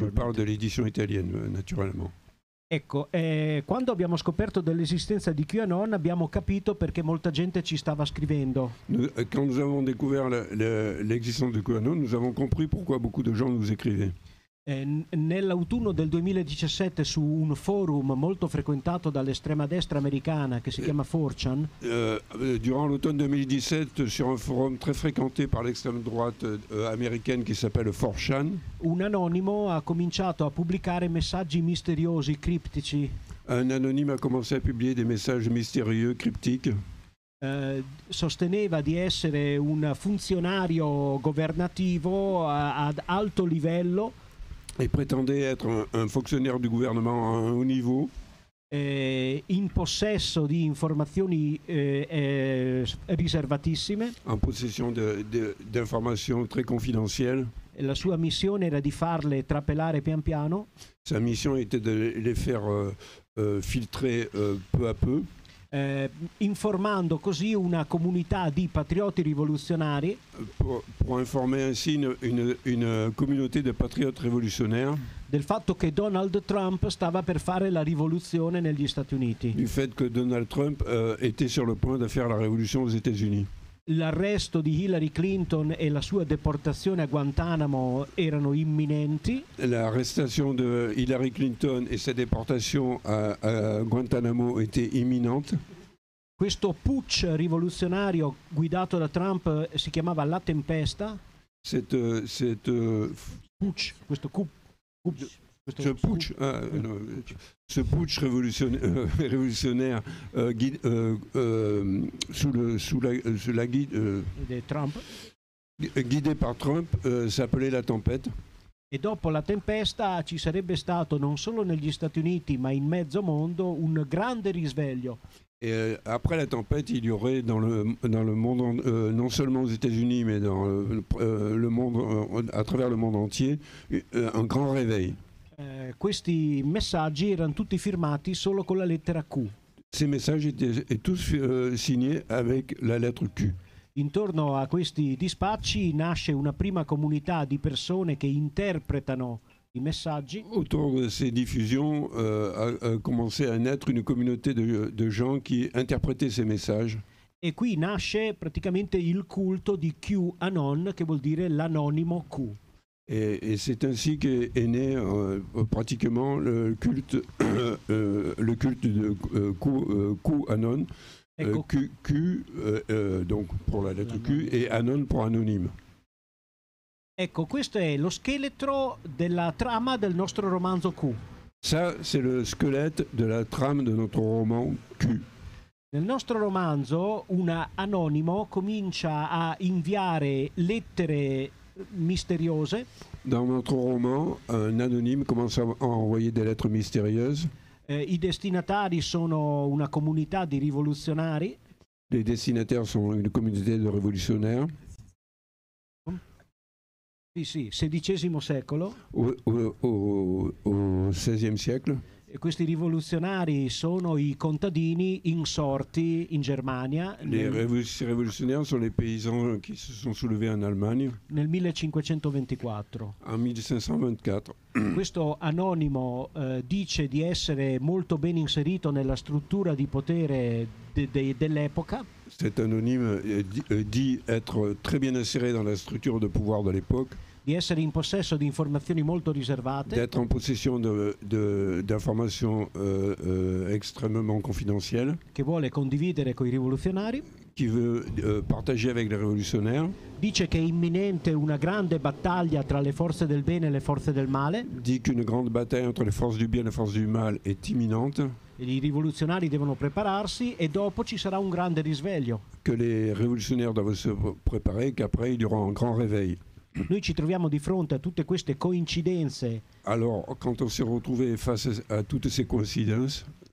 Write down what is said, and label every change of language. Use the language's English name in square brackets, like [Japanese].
[French] Je parle de l'édition italienne, naturellement. [Italian] Ecco, quando abbiamo scoperto dell'esistenza di QAnon abbiamo capito perché molta gente ci stava scrivendo. [French] Quand nous avons découvert l'existence de QAnon, nous avons compris pourquoi beaucoup de gens nous écrivaient. [Italian] Nell'autunno del 2017 su un forum molto frequentato dall'estrema destra americana che si chiama 4chan, [French] durant l'automne 2017, sur un forum très fréquenté par l'extrême droite américaine qui s'appelle 4chan, [Italian] un anonimo ha cominciato a pubblicare messaggi misteriosi, criptici. [French] Un anonyme a commencé à publier des messages mystérieux, cryptiques. [Italian] Sosteneva di essere un funzionario governativo ad alto livello. [French] Et prétendait être un fonctionnaire du gouvernement à un haut niveau. [Italian] In possesso di informazioni riservatissime. [French] En possession d'informations très confidentielles. [Italian] La sua missione era di farle trapelare pian piano. [French] Sa mission était de les faire filtrer peu à peu. [Italian] Informando così una comunità di patrioti rivoluzionari [French] pour informer ainsi une communauté de patriotes révolutionnaires [Italian] del fatto che Donald Trump stava per fare la rivoluzione negli Stati Uniti. [French] Du fait que Donald Trump était sur le point de faire la révolution aux États-Unis. [Italian] L'arresto di Hillary Clinton e la sua deportazione a Guantanamo erano imminenti. [French] L'arrestation de Hillary Clinton et sa déportation à Guantanamo était imminente. [Italian] Questo putsch rivoluzionario guidato da Trump si chiamava La Tempesta. [French] Ce putsch révolutionnaire sous la guide Trump. Guidé par Trump, s'appelait La Tempête. [Italian] E dopo La Tempesta ci sarebbe stato non solo negli Stati Uniti ma in mezzo mondo un grande risveglio. [French] Et après la tempête, il y aurait dans le monde, non seulement aux États-Unis, mais dans le monde, à travers le monde entier, un grand réveil. [Italian] Questi messaggi erano tutti firmati solo con la lettera Q. [French] Ces messages étaient tous signés avec la lettre Q. [Italian] Intorno a questi dispacci nasce una prima comunità di persone che interpretano i messaggi. [French] Autour de ces diffusions a commencé à naître une communauté de gens qui interprétaient ces messages. [Italian] E qui nasce praticamente il culto di QAnon, che vuol dire l'anonimo Q. [French] Et c'est ainsi qu'est né pratiquement le culte de QAnon. [Italian] Ecco. [French] Donc pour la lettre Q et Anon pour anonyme. [Italian] Ecco, questo è lo scheletro della trama del nostro romanzo Q. [French] Ça, c'est le squelette de la trame de notre roman Q. [Italian] Nel nostro romanzo, un anonimo comincia a inviare lettere misteriose. [French] Dans notre roman, un anonyme commence à envoyer des lettres mystérieuses. [Italian] I destinatari sono una comunità di rivoluzionari. [French] Les destinataires sont une communauté de révolutionnaires. [Italian] Sì, XVI secolo. [French] Au XVI siècle. [Italian] E questi rivoluzionari sono i contadini insorti in Germania. [French] Les révolutionnaires sont les paysans qui se sont soulevés en Allemagne. [Italian] Nel 1524. [French] En 1524. [Italian] Questo anonimo dice di essere molto ben inserito nella struttura di potere dell'epoca. [French] Cet anonyme dit être très bien inséré dans la structure de pouvoir de l'époque. [Italian] Di essere in possesso di informazioni molto riservate. [French] D'être en possession d'informations extrêmement confidentielles. [Italian] Che vuole condividere con i rivoluzionari. [French] Qui veut partager avec les révolutionnaires. [Italian] Dice che è imminente una grande battaglia tra le forze del bene e le forze del male. [French] Dit qu'une grande bataille entre les forces du bien et les forces du mal est imminente. [Italian] I rivoluzionari devono prepararsi e dopo ci sarà un grande risveglio. [French] Que les révolutionnaires doivent se préparer, qu'après il y aura un grand réveil. [Italian] Noi ci troviamo di fronte a tutte queste coincidenze. [French] Alors, quand on s'est retrouvé face à toutes ces coïncidences,